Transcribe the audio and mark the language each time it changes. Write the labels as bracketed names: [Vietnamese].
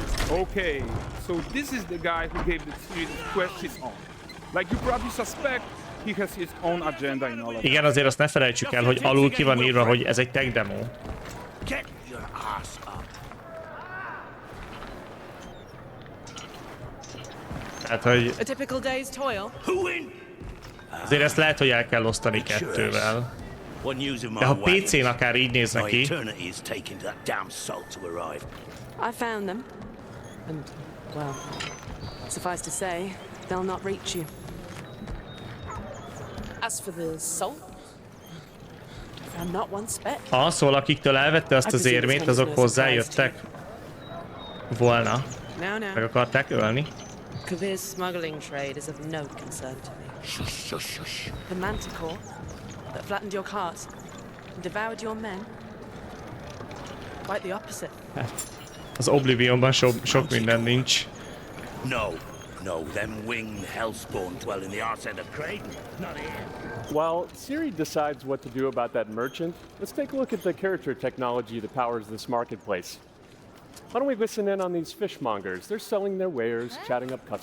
[English] Okay, so this is the guy who gave the series quest his own. Like you probably suspect, he has his own agenda in all of it. [Hungarian] Igen, azért azt ne felejtsük el, hogy alul ki van írva, hogy ez egy tech demo. Tehát, hogy... Azért ezt lehet, hogy el kell osztani kettővel. De ha PC-n akár így néz neki... [English] I found them. And, well, suffice to say, they'll not reach you. As for the salt, I found not one speck. [Hungarian] Szóval akiktől elvette azt az érmét, azok hozzájöttek volna. Meg akarták ölni. [English] Kavir's smuggling trade is of no concern to me. Shush, shush, shush. The manticore that flattened your cart and devoured your men? Quite the opposite. [Hungarian] Az Oblivionban sok minden nincs. [English] No, them winged hellspawn dwell in the arse end of Creighton, not here. While Siri decides what to do about that merchant, let's take a look at the character technology that powers this marketplace. Why don't we listen in on these fishmongers? They're selling their wares, chatting up customers.